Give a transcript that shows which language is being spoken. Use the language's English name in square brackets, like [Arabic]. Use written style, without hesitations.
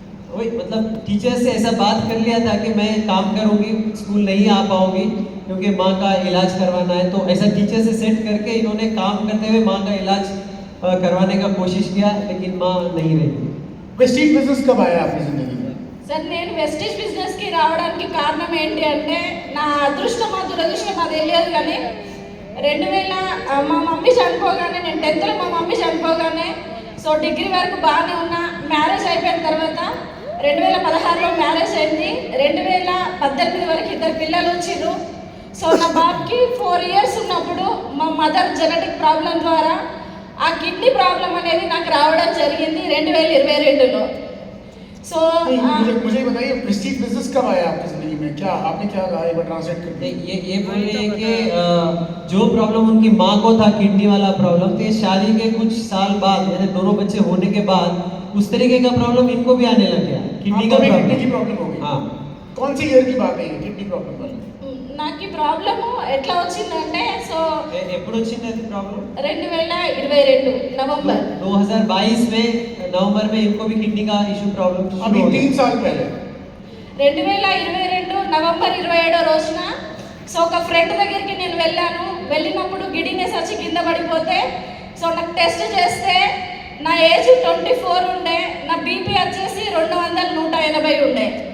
[Hindi] वही मतलब टीचर से ऐसा बात कर लिया था कि मैं काम करूंगी, स्कूल नहीं आ पाऊंगी क्योंकि माँ का इलाज करवाना है. तो ऐसा टीचर से सेट करके इन्होंने काम करते हुए माँ का इलाज करवाने का कोशिश किया, लेकिन माँ नहीं रही. वेस्टीज बिजनेस कब आया आपकी जिंदगी में? [Telugu] సార్ నేను వెస్టీజ్ బిజినెస్కి రావడానికి కారణం ఏంటి అంటే నా అదృష్టమా దురదృష్టమా తెలియదు కానీ 2000 మా మమ్మీ చనిపోగానే, నేను 10th మా మమ్మీ చనిపోగానే సో డిగ్రీ వరకు బాగానే ఉన్నా. మ్యారేజ్ అయిపోయిన తర్వాత 2016లో మ్యారేజ్ అయింది. 2018 వరకు 2 పిల్లలు వచ్చిర్రు. సో నా బాబుకి 4 years ఉన్నప్పుడు మా మదర్ జెనెటిక్ ప్రాబ్లం ద్వారా ఆ కిడ్నీ ప్రాబ్లం అనేది నాకు రావడం జరిగింది 2022లో. సో [Hindi] मुझे बताइए वेस्टीज बिजनेस कब आया आपकी जिंदगी में? क्या आपने क्या कहा, एक बार ट्रांसलेट कर नहीं, ये बोल रहे हैं कि जो प्रॉब्लम उनकी माँ को था, किडनी वाला प्रॉब्लम, तो ये शादी के कुछ साल बाद, यानी दोनों बच्चे होने के बाद उस तरीके का प्रॉब्लम इनको भी आने लग गया, किडनी का किडनी की प्रॉब्लम हो गई. हाँ. कौन सी ईयर की बात है ये किडनी प्रॉब्लम वाली? [Telugu] నాకు ఈ ప్రాబ్లము ఎట్లా వచ్చిందంటే సో ఎప్పుడు వచ్చింది అది ప్రాబ్లం? 2022 నవంబర్ [Hindi] 2022 में नवंबर में इनको भी किडनी का इशू प्रॉब्लम अभी 3 साल पहले [Telugu] 2022 నవంబర్ 27 రోజున సో ఒక ఫ్రెండ్ దగ్గరికి నేను వెళ్ళినప్పుడు గిడినెస్ వచ్చి కింద పడిపోతే సో నాకు టెస్ట్ చేస్తే నా ఏజ్ 24 ఉండే, నా బీపీ వచ్చేసి 200/180 ఉండే.